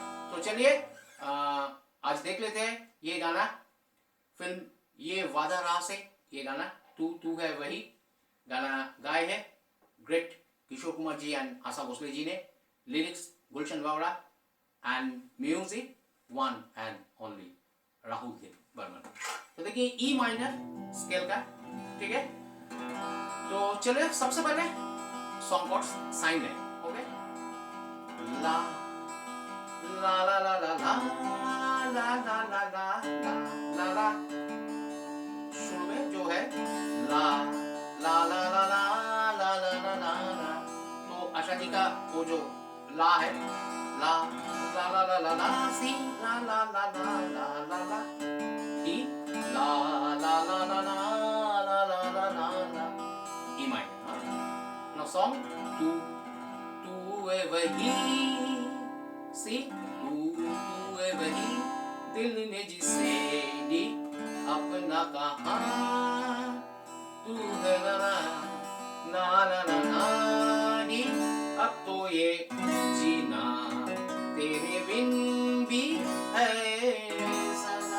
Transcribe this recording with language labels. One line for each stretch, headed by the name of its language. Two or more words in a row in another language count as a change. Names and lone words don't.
Hindi: तो चलिए आज देख लेते हैं ये गाना, फिल्म ये वादा रहा से ये गाना तू है वही गाना गाए है ग्रेट किशोर कुमार जी एंड आशा भोसले जी ने। लिरिक्स गुलशन बावरा
English: and music one and only
Hindi: राहुल बर्मन। तो देखिए
English: E minor scale
Hindi: का, ठीक है। तो चलिए सबसे पहले
English: song chords sign
Hindi: है, ओके। ला ला ला ला ला ला ला ला ला ला ला ला, शुरू में जो है ला ला ला ला ला ला ला ला ला ला, तो आशा जी का वो जो ला है, ला ला ला ला ला ला, सी ला ला ला ला ला ला ला, डी ला ला ला ला ला ला ला ला ला ला,
English: E minor. now song
Hindi: तू है वही, सी तू है वही, दिल ने जिसे दी अपना कहा, तू है ना ना ना ना ना नी, अब तो ये जीना तेरे बिन भी है सदा।